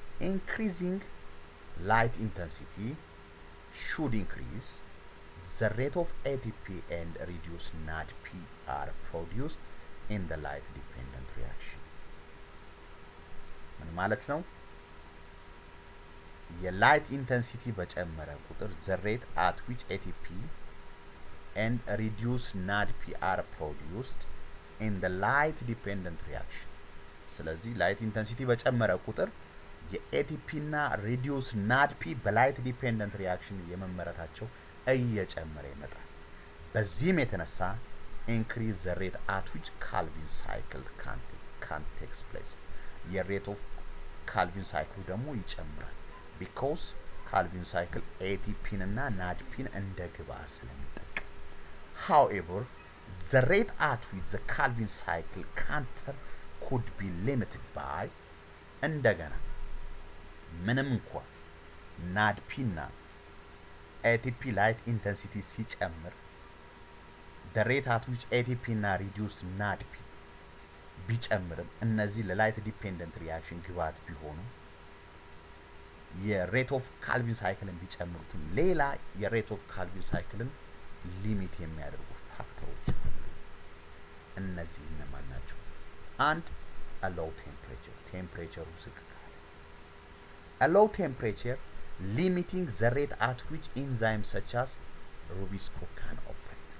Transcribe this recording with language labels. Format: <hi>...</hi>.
<en>increasing light intensity should increase the rate of ATP and reduce NADP are produced in the light dependent reaction.</en> <am>ምን ማለት ነው? የላይት ኢንተንሲቲ በጨመረ ቁጥር</am> <en>the rate at which ATP and reduce NADP are produced in the light dependent reaction.</en> <am>ስለዚህ ላይት ኢንተንሲቲ በጨመረ ቁጥር የኤቲፒ እና ሪዲዩስ ናድፒ በላይት ዲፔንደንት ሪያክሽን የመመረታቸው እየጨመረ ይመጣል። በዚህም የተነሳ</am> <en>increase the rate at which Calvin cycle can takes place.</en> <am>የሬት ኦፍ ካልቪን ሳይክሉ ደግሞ ይጨምራል</am> <en>because Calvin cycle</en> <am>ATPን እና ናድፒን እንደ ግብአት ስለሚጠቀም።</am> <en>However, the rate at which the Calvin cycle counter could be limited by</en> <am>እንደገና ምንም እንኳን ናድፒ እና ATP light intensity ሲጨምር</am> <en>the rate at which ATP</en> <am>እና reduced NADP ቢጨምርም እነዚህ ለላይት ዲፔንደንት ሪያክሽን ግብአት ቢሆኑ የሬት ኦፍ ካልቪን ሳይክልን ቢጨምሩትም ሌላ የሬት ኦፍ ካልቪን ሳይክልን ሊሚት የሚያደርጉ ፋክተሮች አሉ። እነዚህ እነማን ናቸው?</am> <en>አንድ a low temperature,</en> <am>ቴምፕሬቸሩ ዝቅ ካለ።</am> <en>a low temperature limiting the rate at which enzymes such as Rubisco can operate.</en>